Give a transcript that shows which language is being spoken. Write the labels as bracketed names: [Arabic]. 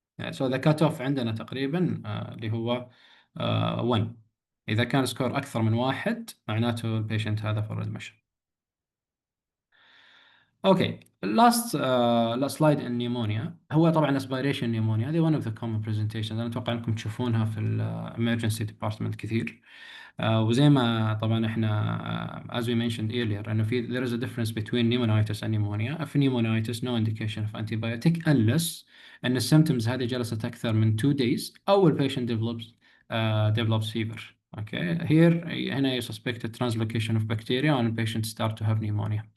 [English] So the cutoff [Arabic] عندنا تقريبا اللي هو 1. إذا كان سكور أكثر من 1 معناته البيشنت هذا for admission. [English] Okay, last slide in pneumonia [Arabic] هو طبعا [English] aspiration pneumonia. [Arabic] هذه [English] one of the common presentations. [Arabic] أنا أتوقع أنكم تشوفونها في emergency department كثير. وزي ما طبعا احنا [English] as we mentioned earlier [Arabic] انه في [English] there is a difference between pneumonitis and pneumonia. في pneumonitis no indication of antibiotic unless [Arabic] ان السيمتومز هذه جلست اكثر من [English] 2 days [Arabic] او ال [English] patient develops fever. Okay, here هنا you suspect a translocation of bacteria and the patient start to have pneumonia.